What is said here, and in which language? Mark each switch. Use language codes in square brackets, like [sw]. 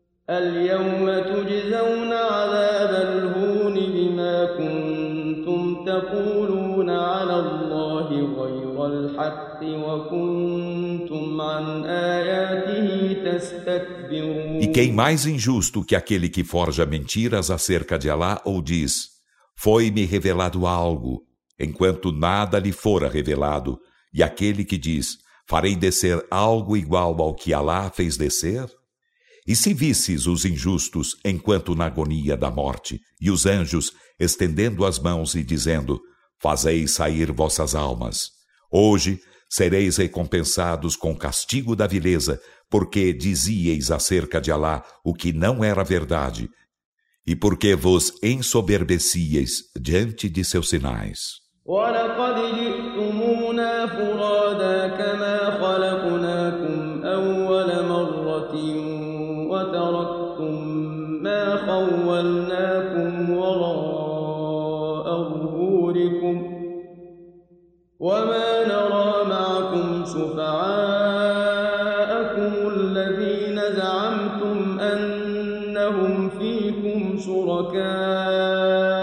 [ar] اليوم تجزون عذاب الهون بما كنتم تقولون على الله غير الحق وكنتم عن آياته تستكبرون. [pt] E quem mais injusto que aquele que forja mentiras acerca de Alá ou diz: foi-me revelado algo, enquanto nada lhe fora revelado, e aquele que diz: farei descer algo igual ao que Alá fez descer? E se visses os injustos enquanto na agonia da morte, e os anjos estendendo as mãos e dizendo: fazeis sair vossas almas, hoje sereis recompensados com castigo da vileza, porque dizieis acerca de Alá o que não era verdade, e porque vos ensoberbecieis diante de seus sinais. [ar] ولقد جئتمونا فرادا كما خلقناكم أول مرة وتركتم ما خولناكم وراء ظهوركم وما نرى معكم شفعاءكم الذين زعمتم أنهم فيكم شركاء